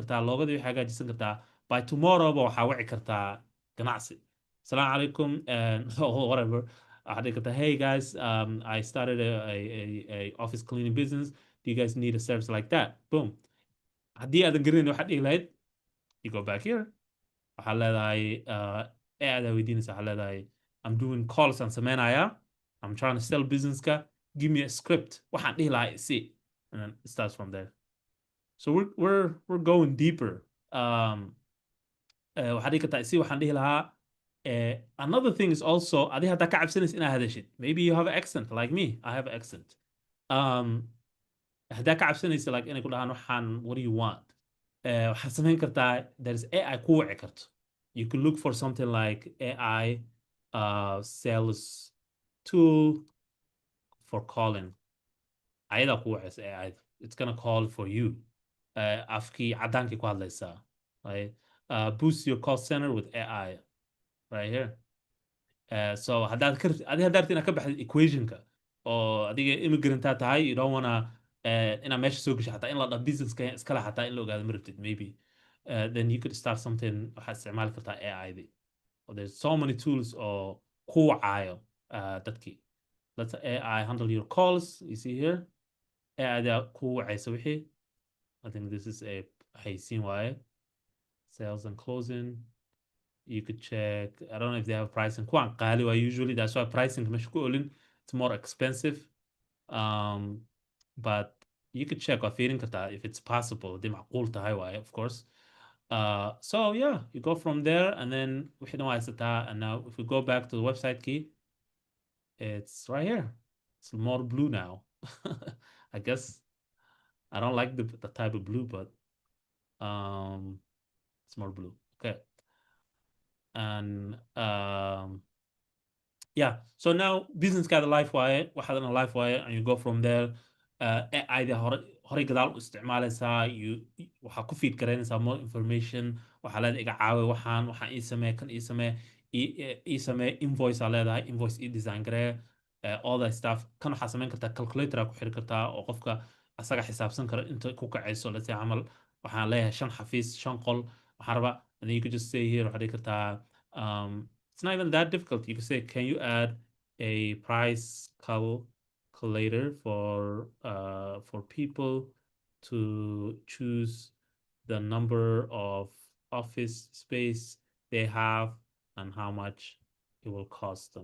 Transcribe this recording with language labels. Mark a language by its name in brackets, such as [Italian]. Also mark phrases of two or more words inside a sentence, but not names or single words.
[Somali] Loogadii hagaajisan kartaa. [English] by tomorrow [Somali] ba waxaa wici kartaa ganacsi. [Arabic] السلام عليكم [English] and or whatever. [Somali] waxaa dhihi kartaa, [English] hey guys, I started a office cleaning business. Do you guys need a service like that? Boom. [Somali] haddii aadan garanayn waxaad dhihi lahayd, [English] you go back here. [Somali] waxaa leedahay aadaa weydiinaysa, waxaa leedahay, [English] I'm doing calls [Somali] aan sameynaya, [English] I'm trying to sell businesska, give me a script. [Somali] waxaan dhihi lahaa see, [English] and then it starts from there. So we're going deeper. [Somali] waxaa dhihi kartaa see, waxaan dhihi lahaa, [English] another thing is also, [Somali] adi haddaa ka cabsanaysa inaa hadashid, [English] maybe you have an accent like me, I have an accent. [Somali] haddaa ka cabsanaysa like inay ku dhahaan waxaan, [English] what do you want? [Somali] waxaad samayn kartaa, [English] there's AI [Somali] ku wici karto. [English] You could look for something like AI sales tool for calling. [Somali] ayadaa ku wicisa [English] AI. It's gonna call for you. [Somali] afkii cadaankii ku hadlaysaa, [English] right? Boost your call center with AI right here. [Somali] So haddaad adi haddaad rabtid inaad ka baxdid equationka, oo adiga immigrant-aa tahay, [English] you don't wanna [Somali] inaad meesha soo gasho xataa in la dhaho businesska iskale xataa in la ogaado ma rabtid, [English] maybe then you could start something. [Somali] waxaad isticmaali kartaa AI-di. [English] There's so many tools [Somali] oo ku wacaayo dadkii. [English] Let's AI handle your calls. You see here, [Somali] AI-da ku wacaysa wixii. [English] I think this is a [Somali] haysiin waaye, [English] sales and closing. You could check, I don't know if they have pricing. [Somali] kuwan qaali waa [English] usually, that's why pricing [Somali] meesha ku olin, [English] it's more expensive. But you could check [Somali] waa fiirin kartaa [English] if it's possible, [Somali] haddii macquul tahay waaye, [English] of course. So yeah, you go from there, and then [Somali] wixii dhan waa haysataa. [English] And now if we go back to the website key, it's right here. It's more blue now. I guess I don't like the type of blue, but it's more blue. Okay. And yeah, so now business got a life wire, waxaadana life wire, and you go from there. [Somali] AI-da horey gadaal u isticmaalaysaa, waxaa ku feed garaynaysaa [English] more information. [Somali] waxaa leedahay iga caawi waxaan ii samee, kan ii samee, ii samee invoice aa leedahay, invoice ii design garee, [English] all that stuff. [Somali] kan waxaa samayn kartaa calculator aa ku xiri kartaa, oo qofka asaga xisaabsan karo inta ku kacayso. [English] let's say [Somali] camal waxaan leeyahay 5 xafiis 5 qol, waxaan rabaa, [English] and then you could just say here, [Somali] waxaa dhihi kartaa, [English] it's not even that difficult. You can say, can you add a price calculator for people to choose the number of office space they have and how much it will cost them.